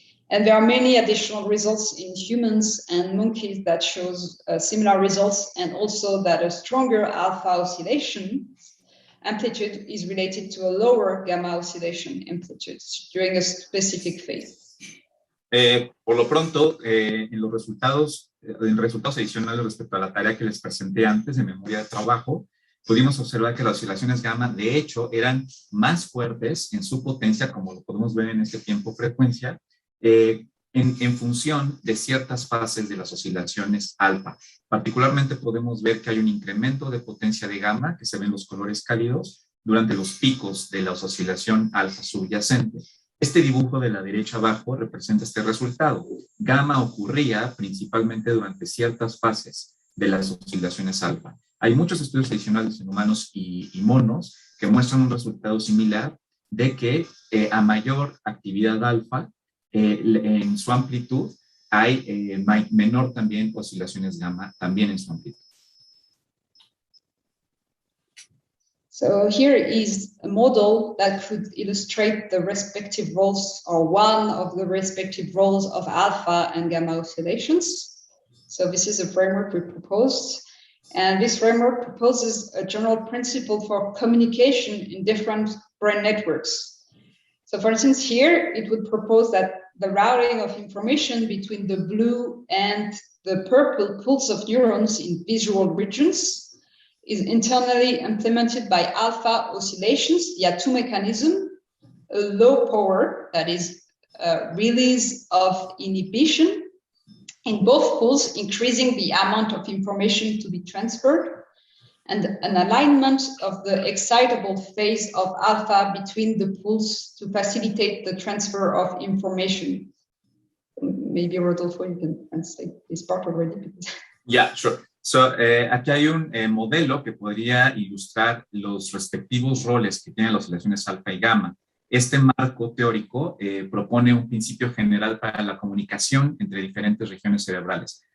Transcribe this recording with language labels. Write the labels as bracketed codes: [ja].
[en] And there are many additional results in humans and monkeys that shows similar results, and also that a stronger alpha oscillation amplitude is related to a lower gamma oscillation amplitude during a specific phase. [es] Por lo pronto, en resultados adicionales respecto a la tarea que les presenté antes de memoria de trabajo, pudimos observar que las oscilaciones gamma, de hecho, eran más fuertes en su potencia, como lo podemos ver en este tiempo frecuencia, en función de ciertas fases de las oscilaciones alfa. Particularmente podemos ver que hay un incremento de potencia de gamma, que se ven los colores cálidos, durante los picos de la oscilación alfa subyacente. Este dibujo de la derecha abajo representa este resultado. Gamma ocurría principalmente durante ciertas fases de las oscilaciones alfa. Hay muchos estudios adicionales en humanos y monos que muestran un resultado similar de que a mayor actividad alfa, en su amplitud, hay menor también oscilaciones gamma, también en su amplitud. [en] So here is a model that could illustrate the respective roles, or one of the respective roles of alpha and gamma oscillations. So this is a framework we proposed. And this framework proposes a general principle for communication in different brain networks. So for instance, here it would propose that the routing of information between the blue and the purple pools of neurons in visual regions is internally implemented by alpha oscillations via two mechanisms: a low power, that is release of inhibition in both pools, increasing the amount of information to be transferred, and an alignment of the excitable phase of alpha between the pools to facilitate the transfer of information. Maybe Rodolfo, you can translate this part already. Yeah, sure. [es] So, aquí hay un modelo que podría ilustrar los respectivos roles que tienen las oscilaciones alfa y gamma. Este marco teórico propone un principio general para la comunicación entre diferentes regiones cerebrales.